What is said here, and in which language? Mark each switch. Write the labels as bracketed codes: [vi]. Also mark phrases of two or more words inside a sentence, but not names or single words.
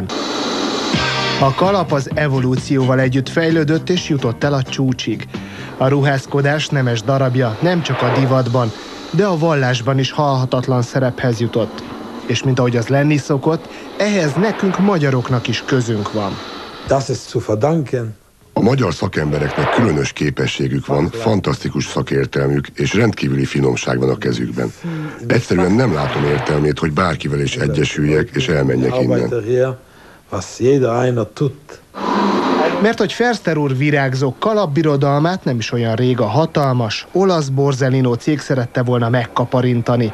[hu] A kalap az evolúcióval együtt fejlődött és jutott el a csúcsig. A ruházkodás nemes darabja nem csak a divatban, de a vallásban is halhatatlan szerephez jutott. És mint ahogy az lenni szokott, ehhez nekünk magyaroknak is közünk van. [de] Das ist zu verdanken. [hu] A magyar szakembereknek különös képességük van, fantasztikus szakértelmük és rendkívüli finomság van a kezükben. Egyszerűen nem látom értelmét, hogy bárkivel is egyesüljek és elmenjek innen. Mert hogy Förster úr virágzó kalapbirodalmát nem is olyan rég a hatalmas, olasz Borsellino cég szerette volna megkaparintani.